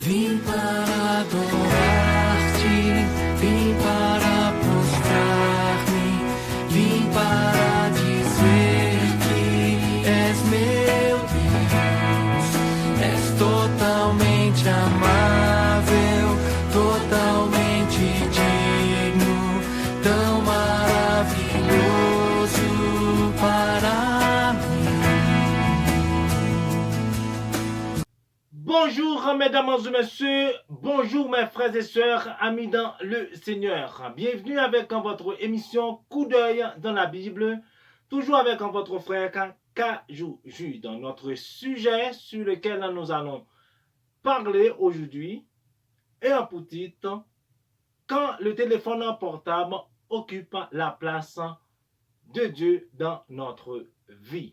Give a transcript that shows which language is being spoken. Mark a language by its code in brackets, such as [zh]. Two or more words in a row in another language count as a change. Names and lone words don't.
[pt] Vim para adorar-te, vim para prostrar-me, vim para dizer que és meu Deus, és totalmente amável, totalmente digno, tão maravilhoso para mim. [fr] Bonjour mesdames et messieurs, bonjour mes frères et sœurs, amis dans le Seigneur. Bienvenue avec votre émission Coup d'œil dans la Bible, toujours avec votre frère Kajou dans notre sujet sur lequel nous allons parler aujourd'hui est un pour titre quand le téléphone portable occupe la place de Dieu dans notre vie.